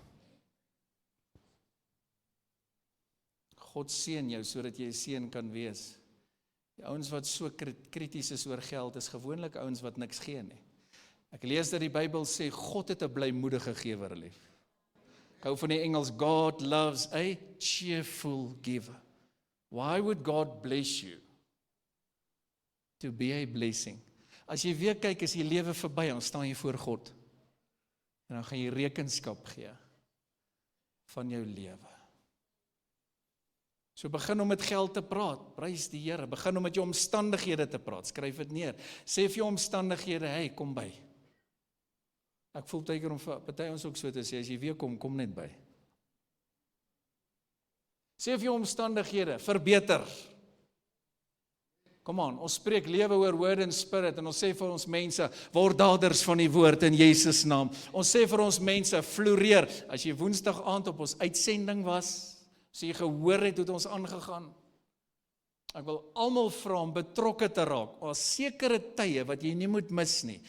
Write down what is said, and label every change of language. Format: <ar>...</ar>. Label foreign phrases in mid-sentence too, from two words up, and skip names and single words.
<af>God seën jou sodat jy 'n seën kan wees. Die ouens wat so krities is oor geld is gewoonlik ouens wat niks gee nie. Ek lees dat die Bybel sê God het 'n blymoedige gewer lief. Ek hou van die Engels,</af> <en>God loves a cheerful giver. Why would God bless you? To be a blessing.</en> <af>As jy weer kyk, as jy lewe verby, dan staan jy voor God. En dan gaan jy rekenskap gee van jou lewe. So begin om met geld te praat, prys die Here. Begin om met jou omstandighede te praat, skryf dit neer. Sê vir jou omstandighede, hey, kom by. Ek voel teiker om vir party ons ook so te sê, as jy weer kom net by. Sê vir jou omstandighede, verbeter. Kom aan, ons spreek lewe oor</af> <en>word and spirit,</en> <af>en ons sê vir ons mense, word daders van die woord in Jesus naam. Ons sê vir ons mense, floreer. As jy Woensdag aand op ons uitsending was, as jy gehoor het hoe het ons aangegaan, ek wil almal vra om betrokke te raak, op sekere tye wat jy nie moet mis nie.</af>